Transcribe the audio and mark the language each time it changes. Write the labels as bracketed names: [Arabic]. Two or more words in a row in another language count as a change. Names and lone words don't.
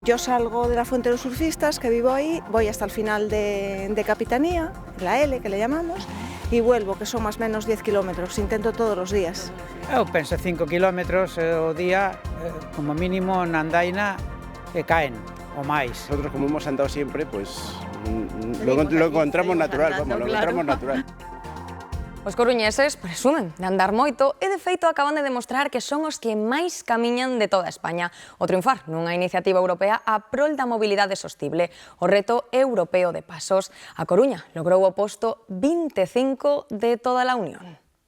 [Spanish] Yo salgo de la Fuente de los Surfistas, que vivo ahí, voy hasta el final de Capitanía, la L que le llamamos, y vuelvo, que son más o menos 10 kilómetros, intento [Galician] todos os días. Eu penso 5 kilómetros o día, como mínimo na andaina, que caen, o máis. [Spanish] Nosotros, como hemos andado siempre, pues lo encontramos natural, vamos, lo encontramos natural. [Galician] Os coruñeses presumen de andar moito e, de feito, acaban de demostrar que son os que máis camiñan de toda España. O triunfar nunha iniciativa europea a prol da mobilidade sostible, o reto europeo de pasos. A Coruña logrou o posto 25 de toda a Unión.